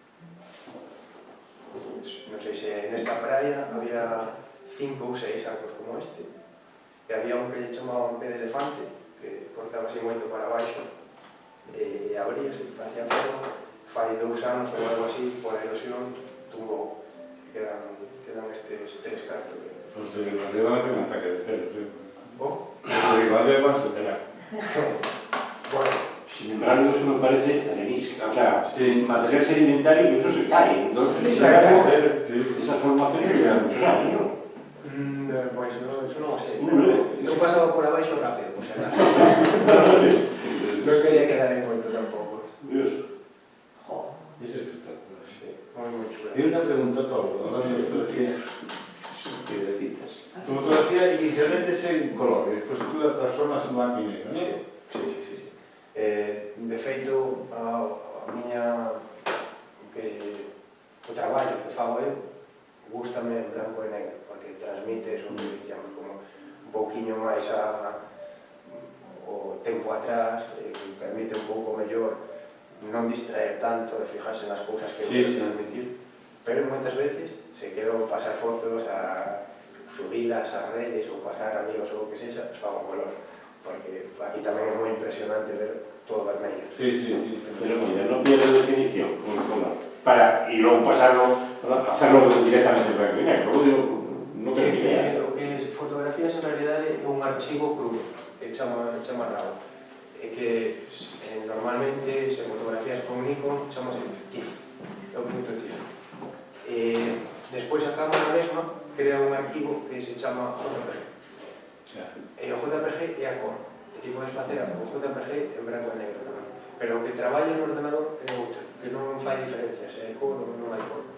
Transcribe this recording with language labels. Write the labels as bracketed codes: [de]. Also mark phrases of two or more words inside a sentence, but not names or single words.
[gl] Non sei se nesta praia había 5 ou 6 arcos como este, e había un que lle chamaban pé de elefante, que cortaba así moito para baixo, e abríase e facía forma. Fai 2 anos ou algo así, por erosión, tumbou. Quedan estes 3-4. [es] Os de Ribadeo van a hacer un ataque de celos, ¿Oh? Os de Ribadeo van a suceder. Bueno. Sin embargo, eso me parece arenisca, o sea, material sedimentario, eso se cae. Entonces, esas formaciones llevan muchos años, ¿no? Pues eso [gl] non o sei. Eu pasaba por abaixo rápido, por si acaso. Non quería quedar en moito tampouco. [es] Dios. Es espectacular. [gl] Sí, moi chulo. [es] Y una pregunta, Pablo, hablando de fotografías. Piedrecitas. Tu fotografía inicialmente es en color, y después tú la transformas en blanco y negro, ¿no? Sí. [gl] De feito, a miña o traballo que fago eu gústame en blanco e negro, porque transmite eso que dicíamos, como un pouquiño máis o tempo atrás, permite un pouco mellor non distraer tanto e fijarse nas cousas que eu quero transmitir, pero moitas veces se quero pasar fotos a subilas ás redes ou pasar amigos ou o que sexa, fago color, porque aquí tamén é moi impresionante ver todo vermello. [es] Sí. Pero mira, no pierde definición un color. Y luego pasarlo, hacerlo directamente en blanco y negro. No creo que [gl] o que fotografías en realidad é un archivo crudo, chama RAW. É que normalmente se fotografías con Nikon chamase TIFF, é o punto TIFF. Despois a cámara mesma crea un arquivo que se chama JPG. E o JPG é a cor. E ti podes facer o JPG en branco e negro tamén. Pero o que traballa no ordenador é outro, que non fai diferencias, é cor ou non hai cor.